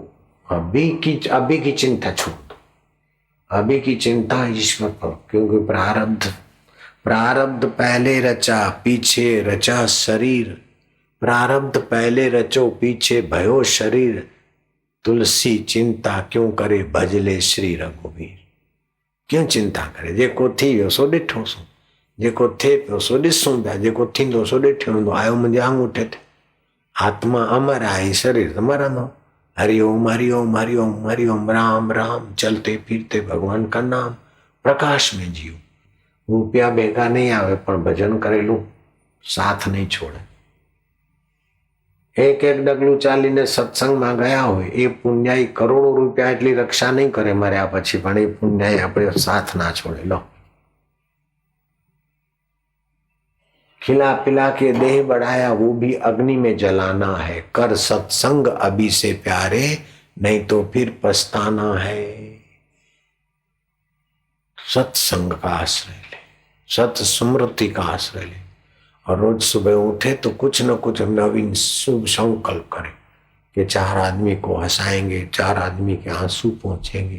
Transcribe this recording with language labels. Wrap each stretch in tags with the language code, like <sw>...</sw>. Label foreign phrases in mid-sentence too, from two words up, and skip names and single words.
<hi>अभी की चिंता छोड़ दो, अभी की चिंता ईश्वर पर, क्योंकि प्रारब्ध पहले रचा, पीछे रचा शरीर। प्रारब्ध पहले रचो, पीछे भयो शरीर। तुलसी चिंता क्यों करे, भजले श्री रघुवीर।</hi> <sd>क्यों चिंता करे, जेको थी वियो सो ॾिठो सो, जेको थिए पियो सो ॾिसूं पिया, जेको थींदो सो ॾिठो हूंदो। आयो मुंहिंजे आंगूठे ते, आत्मा अमर आहे, शरीर त मरंदो।</sd> <hi>हरिओम हरिओम हरिओम हरिओम, राम राम, चलते फिरते भगवान का नाम, प्रकाश में जियो।</hi> <gu>રૂપિયા ભેગા નહીં આવે પણ ભજન કરેલું સાથ નહીં છોડે। એક એક ડગલું ચાલીને સત્સંગમાં ગયા હોય એ પુણ્યાઈ કરોડો રૂપિયા એટલી રક્ષા નહીં કરે મર્યા પછી, પણ એ પુણ્યાઈ આપણે સાથ ના છોડે। લો,</gu> <hi>खिला पिला के देह बढ़ाया, वो भी अग्नि में जलाना है। कर सत्संग अभी से प्यारे, नहीं तो फिर पछताना है। सत्संग का आश्रय ले, सत स्मृति का आश्रय ले, और रोज सुबह उठे तो कुछ न कुछ नवीन शुभ संकल्प करें कि 4 आदमी को हंसाएंगे, 4 आदमी के आंसू पहुंचेंगे।</hi>